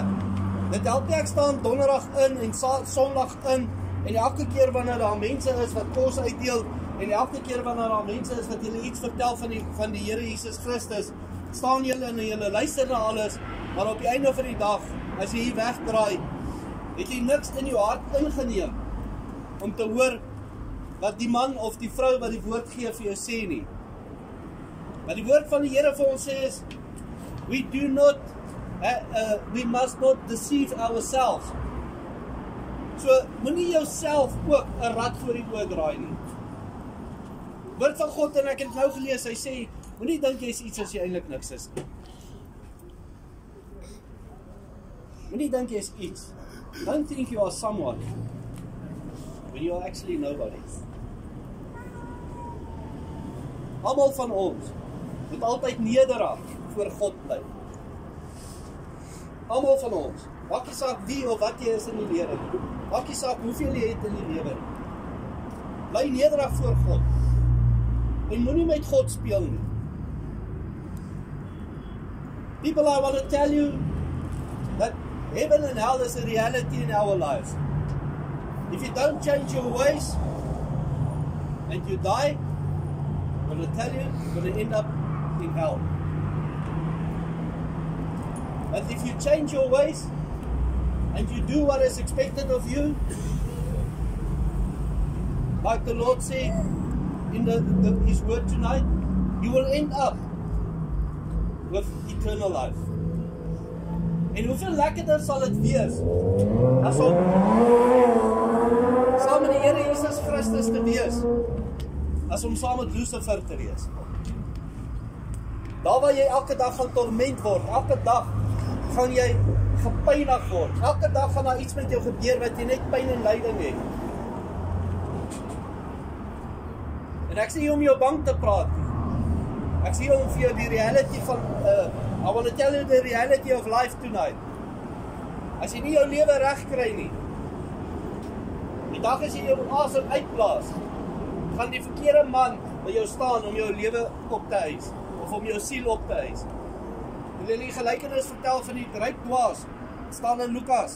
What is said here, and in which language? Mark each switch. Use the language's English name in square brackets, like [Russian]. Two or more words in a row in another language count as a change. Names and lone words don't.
[Afrikaans] Dit help nie ek staan donderdag in en sonderdag in en elke keer wanneer daar mense is wat kos uitdeel en elke keer wanneer daar mense is wat julle iets vertel van die Here Jesus Christus, staan julle en julle luister na alles, maar op die einde van die dag, as jy hier wegdraai, het jy niks in jou hart ingeneem om te hoor wat die man of die vrou wat die woord gee vir jou sê nie. Maar die woord van die Here vir ons sê is, [English] we must not deceive ourselves. [Afrikaans] So, moenie jouself ook 'n rad voor die oor draai nie. Woord van God, en ek het nou gelees, hy sê, moenie dink jy is iets as jy eintlik niks is nie. Moenie dink jy is iets. [English] Don't think you are someone. when you are actually nobody. [Afrikaans] Almal van ons moet altyd nederig voor God bly. Almal van ons. Maak nie saak wie of wat jy is in die lewe. Maak nie saak hoeveel jy het in die lewe. Bly nederig voor God. En moenie met God speel nie. [English] People, I want to tell you that heaven and hell is a reality in our lives. If you don't change your ways and you die, I'm going to tell you, you're going to end up in hell. But if you change your ways and you do what is expected of you, like the Lord said in His word tonight, you will end up with eternal life. [Afrikaans] En hoeveel lekkerder sal dit wees as om saam met die Here Jesus Christus te wees, as om saam met Lucifer te wees. Daar waar jy elke dag gaan torment word, elke dag gaan jy gepynig word, elke dag gaan daar iets met jou gebeur wat jy net pyn en lyding het. En ek sê hier om jou bang te praat. Ek sê hier om vir jou die reality van, [English] I want to tell you the reality of life tonight. [Afrikaans] As jy nie jou lewe reg kry nie, die dag as jy jou asem uitblaas, gaan die verkeerde man by jou staan om jou lewe op te eis, of om jou siel op te eis. Wil jy die gelykenis vertel van die ryk dwaas, staan in Lukas.